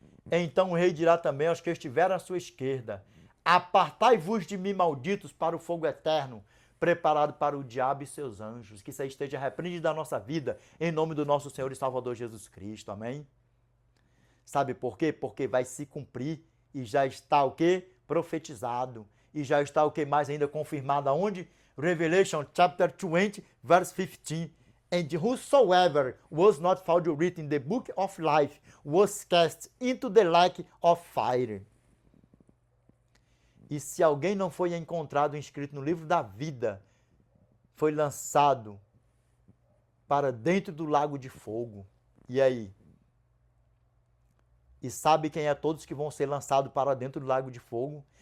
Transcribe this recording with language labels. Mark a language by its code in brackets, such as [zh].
[pt] Então o rei dirá também aos que estiverem à sua esquerda: apartai-vos de mim, malditos, para o fogo eterno, preparado para o diabo e seus anjos. Que isso aí esteja repreendido da nossa vida, em nome do nosso Senhor e Salvador Jesus Cristo. Amém? Sabe por quê? Porque vai se cumprir e já está o quê? Profetizado. E já está o que mais ainda confirmado aonde? [en] Revelation chapter 20, verse 15. And whosoever was not found written in the book of life was cast into the lake of fire. [pt] E se alguém não foi encontrado inscrito no livro da vida, foi lançado para dentro do lago de fogo. E aí? E sabe quem é todos que vão ser lançados para dentro do lago de fogo?